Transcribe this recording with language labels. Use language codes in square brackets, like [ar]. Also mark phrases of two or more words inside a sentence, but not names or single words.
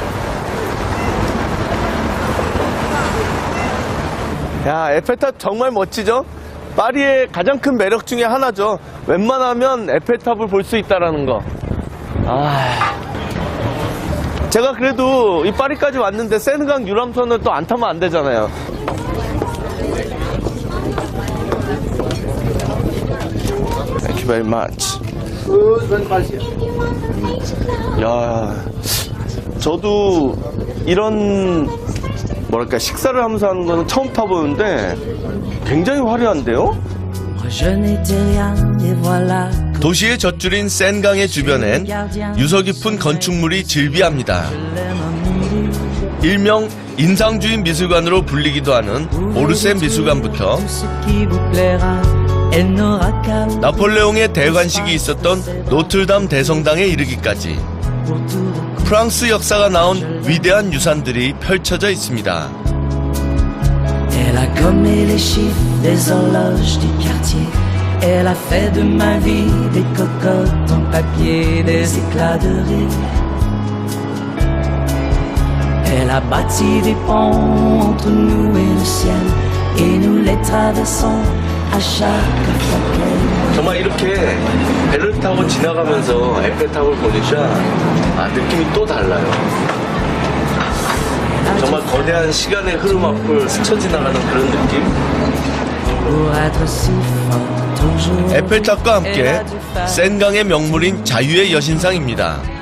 [ko] 야, 에펠탑 정말 멋지죠? 파리의 가장 큰 매력 중에 하나죠. 웬만하면 에펠탑을 볼 수 있다는 거. 제가 그래도 이 파리까지 왔는데 세느강 유람선을 또 안 타면 안 되잖아요. [en] Thank you very much. [ko] 야, 저도 이런 뭐랄까 식사를 하면서 하는 거는 처음 타보는데 굉장히 화려한데요? 도시의 젖줄인 센강의 주변엔 유서 깊은 건축물이 즐비합니다. 일명 인상주의 미술관으로 불리기도 하는 오르세 미술관부터 나폴레옹의 대관식이 있었던 노틀담 대성당에 이르기까지 프랑스 역사가 나온 위대한 유산들이 펼쳐져 있습니다. [fr] Elle a gommé les chiffres des horloges du quartier. Elle a fait de ma vie des cocottes en papier, des éclats de rire. Elle a bâti des ponts entre nous et le ciel, et nous les traversons à chaque fois qu'elle. [ko] 정말 이렇게 배를 타고 지나가면서 에펠탑을 보니까 느낌이 또 달라요. 정말 거대한 시간의 흐름 앞을 스쳐 지나가는 그런 느낌? 에펠탑과 함께 센강의 명물인 자유의 여신상입니다.